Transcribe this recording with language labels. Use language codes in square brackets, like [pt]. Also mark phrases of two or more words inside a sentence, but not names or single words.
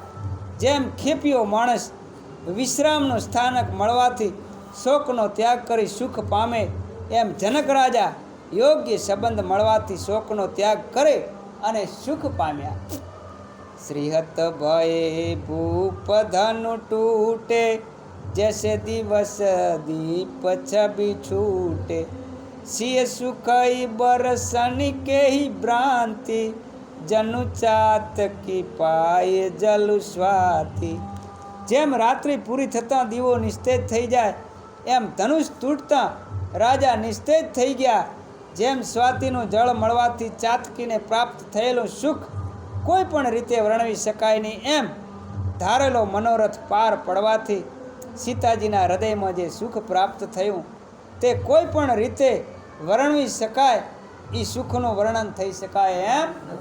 [gu] જેમ ખેપીઓ માણસ વિશ્રામનું સ્થાનક મળવાથી શોકનો ત્યાગ કરી સુખ પામે, એમ જનક રાજા યોગ્ય સંબંધ મળવાથી શોકનો ત્યાગ કરે અને સુખ પામ્યા. [awa] श्रीहत भये भूप धनु टूटे, जैसे दिवस दीप छवि छूटे. सिय सुखई बरसनी के ही भ्रांति, जनु चात की पाए जलु स्वाति. [gu] જેમ રાત્રિ પૂરી થતાં દીવો નિસ્તેજ થઈ જાય એમ ધનુષ તૂટતા રાજા નિસ્તેજ થઈ ગયા. જેમ સ્વાતિનું જળ મળવાથી ચાતકીને પ્રાપ્ત થયેલું સુખ કોઈ પણ રીતે વર્ણવી શકાય નહીં, એમ ધારેલો મનોરથ પાર પડવાથી સીતાજીના હૃદયમાં જે સુખ પ્રાપ્ત થયું તે કોઈ પણ રીતે વર્ણવી શકાય, એ સુખનું વર્ણન થઈ શકાય એમ